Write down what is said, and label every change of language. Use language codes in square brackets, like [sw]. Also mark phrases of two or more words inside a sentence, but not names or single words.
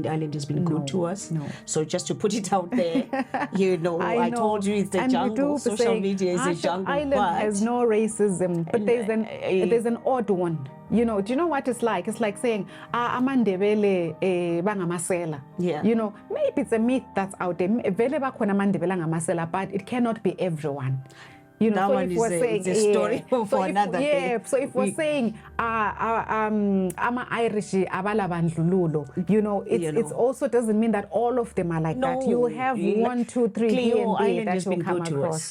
[en] Ireland has been good to us. So just to put it out there, I told you it's the jungle. Social media is a jungle. Ireland has no racism, but there's an odd one. Do you know what it's like? It's like saying, [nd] Amandebele bangamasela. [en] Maybe it's a myth that's out there. [nd] Vele bakhona amandebele angamasela, [en] but it cannot be everyone. That so one is a story for another day. So if we're saying Irish abalabandlululo, it also doesn't mean that all of them are like that. You will have 1, 2, 3 D&D that you'll come across.